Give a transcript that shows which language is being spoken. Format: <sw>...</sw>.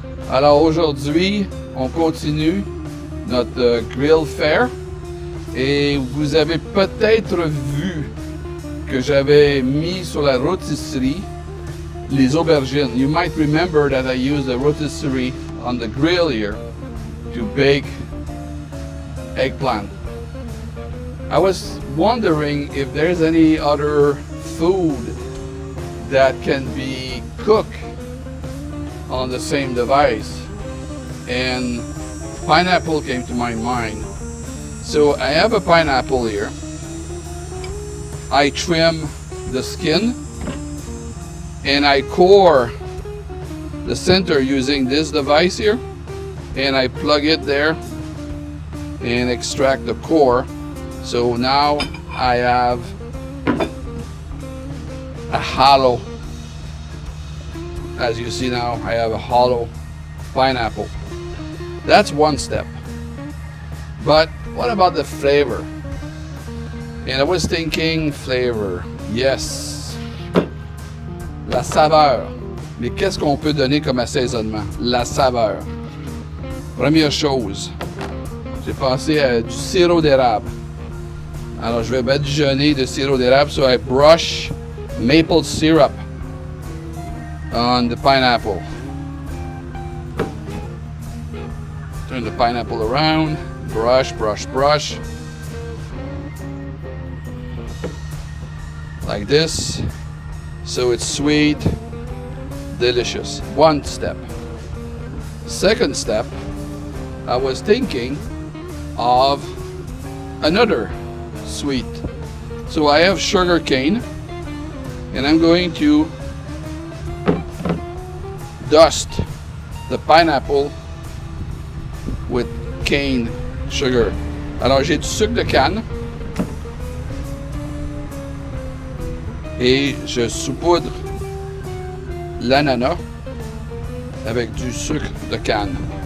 <fr>Alors aujourd'hui, on continue notre grill fare et vous avez peut-être vu que j'avais mis sur la rotisserie les aubergines.</fr> <en>You might remember that I used the rotisserie on the grill here to bake eggplant. I was wondering if there's any other food that can be cooked on the same device, and pineapple came to my mind. So I have a pineapple here. I trim the skin and I core the center using this device here, and I plug it there and extract the core. So now I have a hollow. As you see now, I have a hollow pineapple. That's one step. But what about the flavor? And I was thinking flavor. Yes.</en> <fr>La saveur. Mais qu'est-ce qu'on peut donner comme assaisonnement? La saveur. Première chose, j'ai pensé à du sirop d'érable. Alors je vais badigeonner de sirop d'érable,</fr> <en>so I brush maple syrup on the pineapple. Turn the pineapple around, brush, brush, brush. Like this. So it's sweet, delicious. One step. Second step, I was thinking of another sweet. So I have sugar cane, and I'm going to dust the pineapple with cane sugar.</en> <fr>Alors j'ai du sucre de canne et je saupoudre l'ananas avec du sucre de canne.</fr>